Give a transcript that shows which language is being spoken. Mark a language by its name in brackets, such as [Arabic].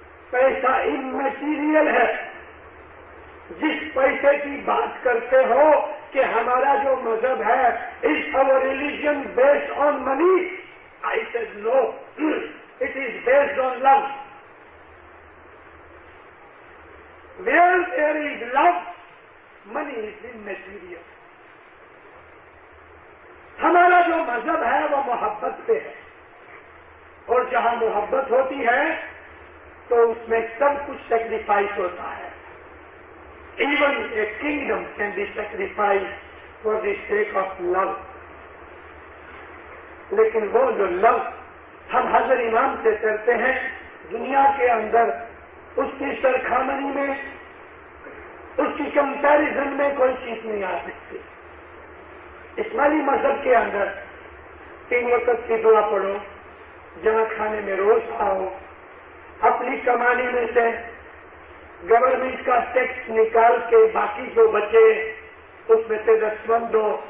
[Urdu] پیسہ اممیٹیریل ہے. جس پیسے کی بات کرتے ہو کہ ہمارا جو مذہب ہے [English] Is our religion based on money, I said no, it is based on love. Where there is love, money is immaterial. [Urdu] ہمارا جو مذہب ہے وہ محبت پہ ہے، اور جہاں محبت ہوتی ہے تو اس میں سب کچھ سیکریفائس ہوتا ہے. [English] Even a kingdom can be sacrificed for the sake of love. [Urdu] لیکن وہ جو لو ہم حضرت امام سے کرتے ہیں دنیا کے اندر، اس کی سرخامنی میں، اس کی کمپیریزن میں کوئی چیز نہیں آ سکتی. اسماعیلی مذہب کے اندر 3 وقت کی دعا پڑھو، جمع کھانے میں روز آؤ، اپنی کمانے میں سے گورنمنٹ کا ٹیکس نکال کے باقی جو بچے اس میں سے دستمند دو،